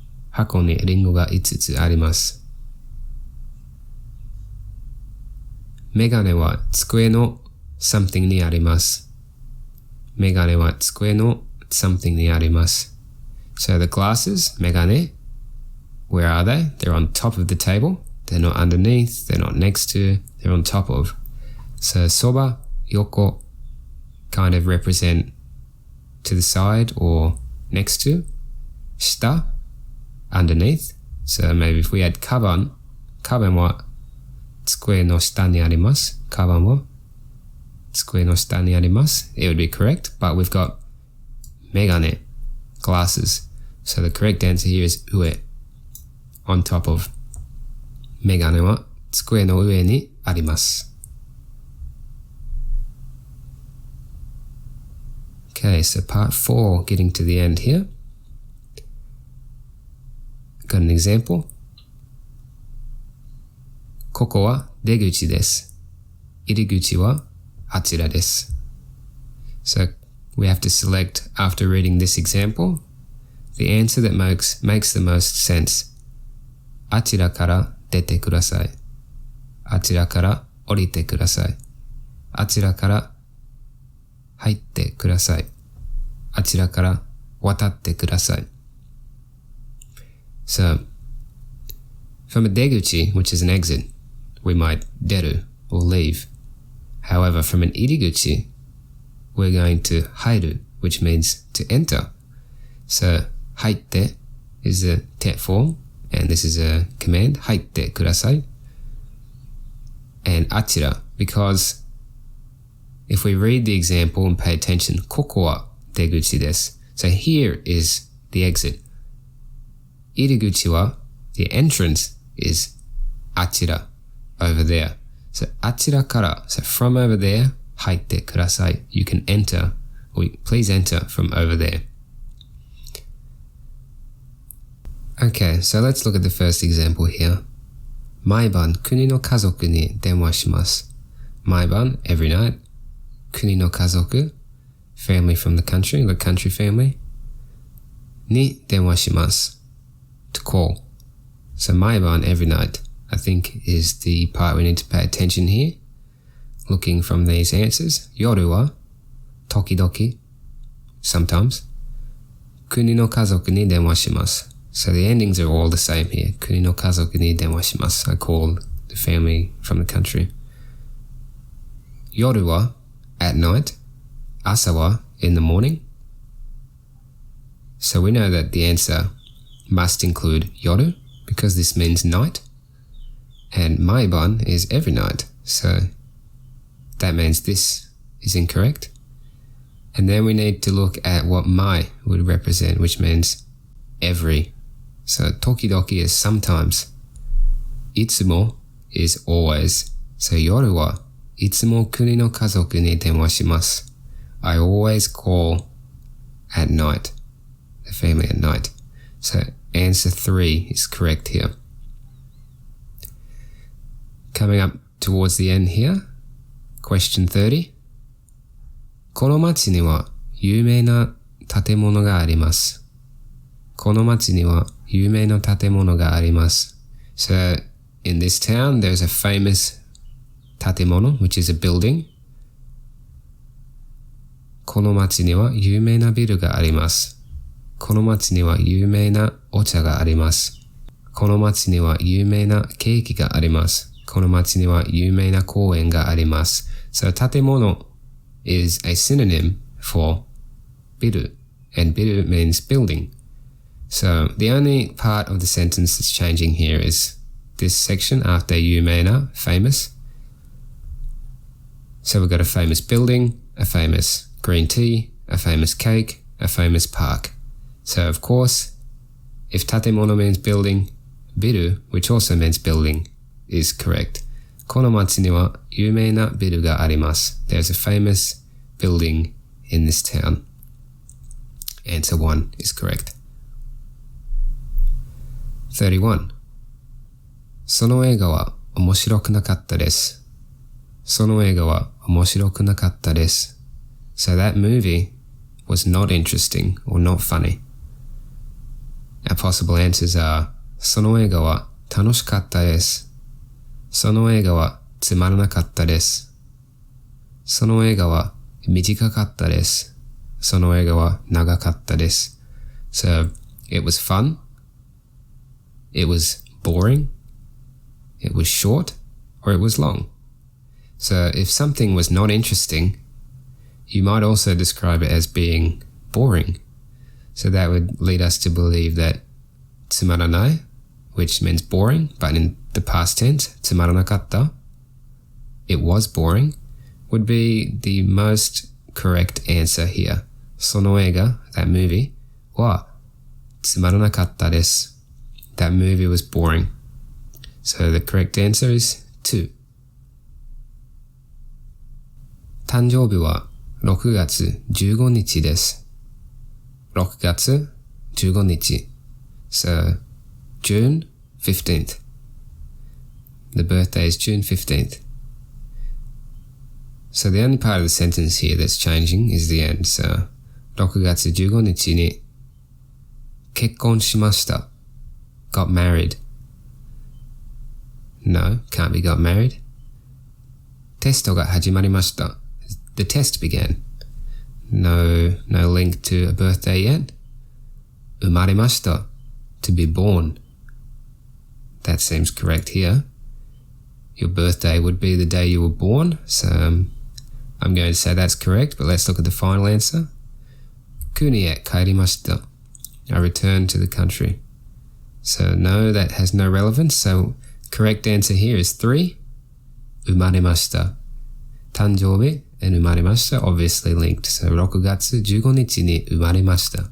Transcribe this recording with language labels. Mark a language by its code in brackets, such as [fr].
[ja] 箱にリンゴが5つあります。メガネは机の [en] something [ja] にあります。メガネは机の [en] something [ja] にあります。 [en] So the glasses, メガネ, where are they? They're on top of the table. They're not underneath. They're not next to. They're on top of. So soba, yoko kind of represent to the side or next to. Shita, underneath. So maybe if we had kaban, [ja] kaban は机の下にあります。カバンは机の下にあります。 [en] It would be correct, but we've got メガネ glasses. So the correct answer here is 上 on top of. [ja] メガネは机の上にあります。 [en] Okay, so part 4, getting to the end here. Got an example. [ja] ここは出口です。入り口はあちらです。 [en] So we have to select, after reading this example, the answer that makes the most sense. [ja] あちらから出てください。あちらから降りてください。あちらから入ってください。あちらから渡ってください。 [en] So, from a 出口, which is an exit, we might 出る or leave. However, from an 入り口, we're going to 入る, which means to enter. So, 入って is a て form, and this is a command, [ja] 入ってください. [en] And あちら, because if we read the example and pay attention, [ja] ここは出口です. [en] So here is the exit. [ja] 入り口は [en] the entrance is あちら over there. So [ja] あちらから, [en] so from over there, [ja] 入ってください. [en] You can enter, or please enter from over there. Okay, so let's look at the first example here. [ja] 毎晩国の家族に電話します. [en] 毎晩 every night. [ja] 国の家族 [en] family from the country family. [ja] に電話します [en] to call. So 毎晩 every night I think is the part we need to pay attention here. Looking from these answers. [ja] 夜は時々 sometimes. 国の家族に電話します. [en] So the endings are all the same here. 国の家族に電話します. I call the family from the country. [ja] 夜は [en] at night. [ja] 朝は [en] in the morning. So we know that the answer must include yoru because this means night. And 毎晩 is every night. So that means this is incorrect. And then we need to look at what mai would represent, which means every. So tokidoki is sometimes. [ja] Itsumo [en] is always. So [ja] yoru wa itsumo kuni no kazoku ni denwa shimasu. [en] I always call at night. The family at night. So answer 3 is correct here. Coming up towards the end here. Question 30. [ja] この町には有名な建物があります。この町には有名な建物があります。 [en] So, in this town, there's a famous 建物, which is a building. [ja] この町には有名なビルがあります。この町には有名なお茶があります。この町には有名なケーキがあります。この町には有名な公園があります。 [en] So, 建物 is a synonym for ビル, and ビル means building. So, the only part of the sentence that's changing here is this section after 有名な famous. So, we've got a famous building, a famous green tea, a famous cake, a famous park. So, of course, if 建物 means building, ビル, which also means building, is correct. [ja] この町には有名なビルがあります. [en] There's a famous building in this town. Answer 1 is correct. 31. [ja] その映画は面白くなかったです。その映画は面白くなかったです. [en] So that movie was not interesting or not funny. Our possible answers are [ja] その映画は楽しかったです。その映画はつまらなかったです。その映画は短かったです。その映画は長かったです. [en] So, it was fun. It was boring. It was short. Or it was long. So, if something was not interesting, you might also describe it as being boring. So that would lead us to believe that つまらない, which means boring, but in the past tense, つまらなかった, it was boring, would be the most correct answer here. [ja] その映画, [en] that movie, [ja] はつまらなかったです. [en] That movie was boring. So the correct answer is 2. [ja] 誕生日は6月15日です. [en] 6月15日.So, June 15th. The birthday is June 15th. So the only part of the sentence here that's changing is the end. [ja] So, 6月15日に結婚しました. [en] Got married. No, can't be got married. [ja] テストが始まりました. [en] The test began. No link to a birthday yet. [ja] 生まれました.To be born. [en] That seems correct here. Your birthday would be the day you were born. So I'm going to say that's correct, but let's look at the final answer. [ja] 国へ帰りました. [en] I returned to the country. So no, that has no relevance. So correct answer here is 3. [ja] 生まれました. 誕生日 and 生まれました [en] obviously linked. So [ja] 6月15日に生まれました.